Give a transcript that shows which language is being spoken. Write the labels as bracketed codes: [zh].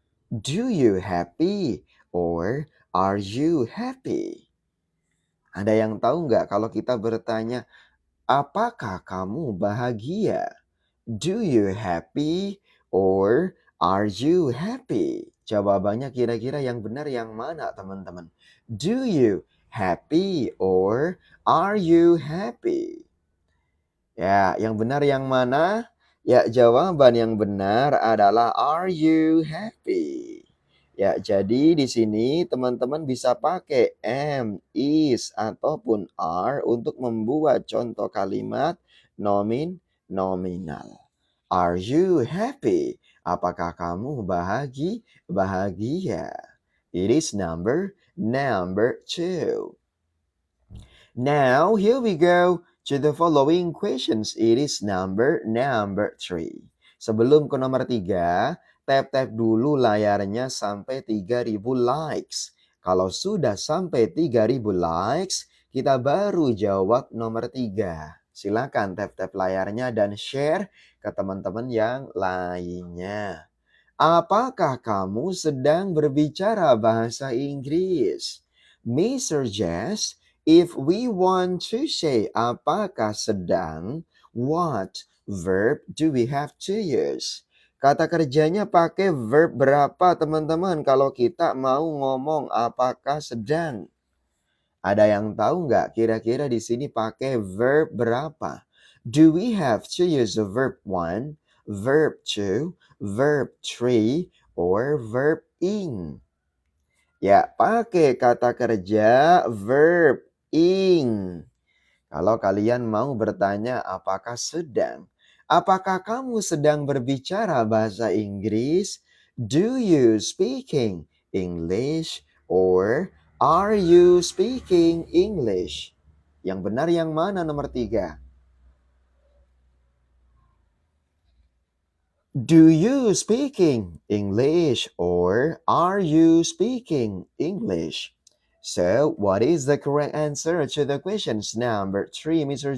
[en] Do you happy or are you happy? [id] Ada yang tahu nggak kalau kita bertanya, apakah kamu bahagia? [en] Do you happy or are you happy? [id] Jawabannya kira-kira yang benar yang mana, teman-teman? [en] Do you happy or are you happy? [id] Ya, yang benar yang mana? Ya, jawaban yang benar adalah [en] are you happy? [id] Ya, jadi di sini teman-teman bisa pakai am, is, ataupun are untuk membuat contoh kalimat nominal. [en] Are you happy? [id] Apakah kamu bahagia? [en] It is number 2. Now, here we go to the following questions. It is number 3. [id] Sebelum ke nomor 3, tap dulu layarnya sampai 3.000 likes. Kalau sudah sampai 3.000 likes, kita baru jawab nomor 3. Silakan tap layarnya dan share ke teman-teman yang lainnya. Apakah kamu sedang berbicara bahasa Inggris? [en] Mr. Jess, if we want to say [id] apakah sedang, [en] what verb do we have to use? [id] Kata kerjanya pakai verb berapa, teman-teman, kalau kita mau ngomong apakah sedang? Ada yang tahu nggak kira-kira di sini pakai verb berapa? [en] Do we have to use the verb one, verb two, verb three, or verb ing? [id] Ya, pakai kata kerja verb ing. Kalau kalian mau bertanya apakah sedang? Apakah kamu sedang berbicara bahasa Inggris? [en] Do you speaking English? Or are you speaking English? [id] Yang benar yang mana nomor 3? [en] Do you speaking English or are you speaking English? So, what is the correct answer to the questions number 3, Mr.